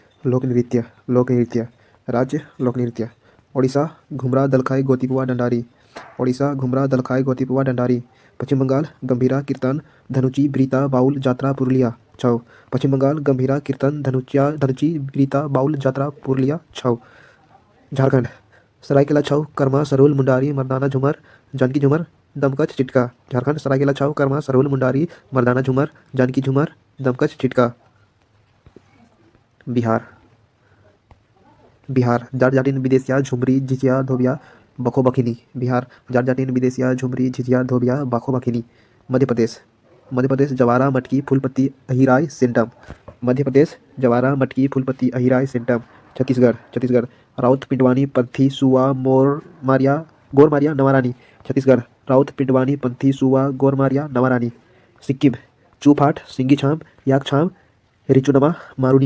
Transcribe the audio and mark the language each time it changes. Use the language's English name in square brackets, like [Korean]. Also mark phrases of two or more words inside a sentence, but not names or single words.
[Hindi] लोक नृत्य। लोक नृत्य। राज्य लोक नृत्य। ओडिशा घुमरा दलखाई गोतीपुआ डंडारी। ओडिशा घुमरा दलखाई गोतीपुआ डंडारी। पश्चिम बंगाल गंभीरा कीर्तन धनुची ब्रीता बाउल जात्रा पुरुलिया छौ। पश्चिम बंगाल गंभीरा कीर्तन धनुची ब्रीता बाउल जात्रा पुरुलिया छौ। झारखंड सरायकेला छौ कर्मा सरोल मुंडारी मर्दाना झूमर जानकी झूमर दमकच चिटका। झारखंड सरायकेला छौ कर्मा सरोल मुंडारी मर्दाना झूमर जानकी झूमर दमकच चिटका। बिहार बिहार जाट जाटिन विदेशिया झुमरी झिझिया धोबिया बखो बखिनी। बिहार जाट जाटिन विदेशिया झुमरी झिझिया धोबिया बखो बखिनी। मध्य प्रदेश जवारा मटकी फूलपत्ती अहिराय सेंटम। मध्य प्रदेश जवारा मटकी फूलपत्ती अहिराय सेंटम। छत्तीसगढ़ राउत पिंडवानी पंथी सुआ गोरमारिया नवारानी। छत्तीसगढ़ राउत पिंडवानी पंथी सुआ गोरमारिया नवारानी। सिक्किम चूफाट सिंगी-छाम याक-छाम रिचुनमा मारुनी।